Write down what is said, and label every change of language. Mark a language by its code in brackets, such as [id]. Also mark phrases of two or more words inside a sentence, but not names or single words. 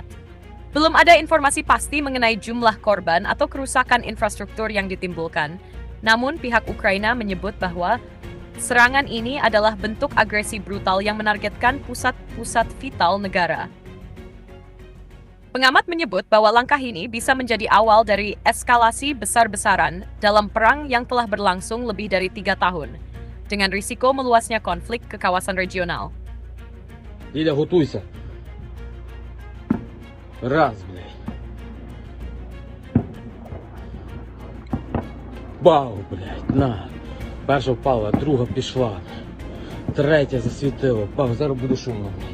[id] Belum ada informasi pasti mengenai jumlah korban atau kerusakan infrastruktur yang ditimbulkan, namun pihak Ukraina menyebut bahwa serangan ini adalah bentuk agresi brutal yang menargetkan pusat-pusat vital negara. Pengamat menyebut bahwa langkah ini bisa menjadi awal dari eskalasi besar-besaran dalam perang yang telah berlangsung lebih dari 3 tahun, dengan risiko meluasnya konflik ke kawasan regional. [uk] Ліля, готуйся. Раз, блядь. Бау, блядь, на. Перша впала, друга пішла. Третя засвітила. Бау, зараз буде шумно.